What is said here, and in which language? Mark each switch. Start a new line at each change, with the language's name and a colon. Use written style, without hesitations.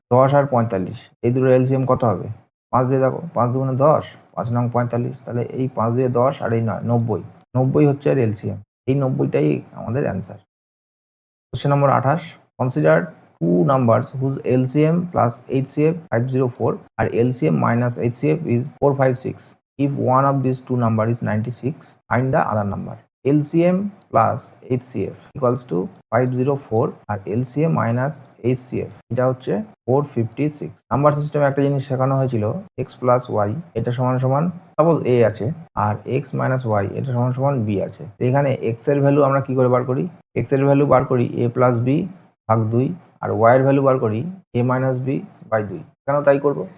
Bangla: 10 আর 45 এই দুটোর এলসিএম কত হবে? 5 দিয়ে দেখো, 5 2 10, 5 9 45, তাহলে এই 5 দিয়ে 10 আর এই 9 90 হচ্ছে আর এলসিএম। এই 90টাই আমাদের answer. Question number 28,
English: Consider two numbers whose LCM plus HCF 504 আর LCM minus HCF is 456. If one of these two number is 96, find the other number. LCM plus HCF equals to 504
Bangla: আর
English: LCM minus HCF
Bangla: এটা হচ্ছে
English: 456.
Bangla: Number সিস্টেমে একটা জিনিস শেখানো হয়েছিল x plus y এটা সমান সমান সাপোজ a আছে আর x minus y এটা সমান সমান b আছে। এখানে x এর ভ্যালু আমরা কি করে বার করি? x এর ভ্যালু বার করি a plus b ভাগ 2 আর y এর ভ্যালু বার করি a minus b বাই 2। কেন তাই করব?